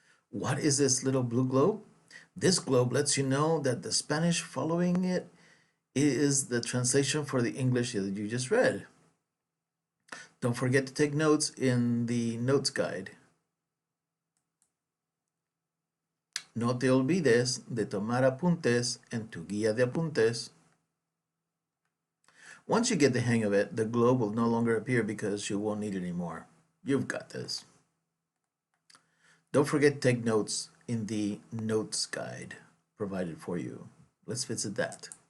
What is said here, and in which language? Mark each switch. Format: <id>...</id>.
<en>What is this little blue globe? This globe lets you know that the Spanish following it is the translation for the English that you just read. Don't forget to take notes in the notes guide.</en> <es>No te olvides de tomar apuntes en tu guía de apuntes.</es> <en>Once you get the hang of it, the globe will no longer appear because you won't need it anymore. You've got this. Don't forget to take notes in the notes guide provided for you. Let's visit that.</en>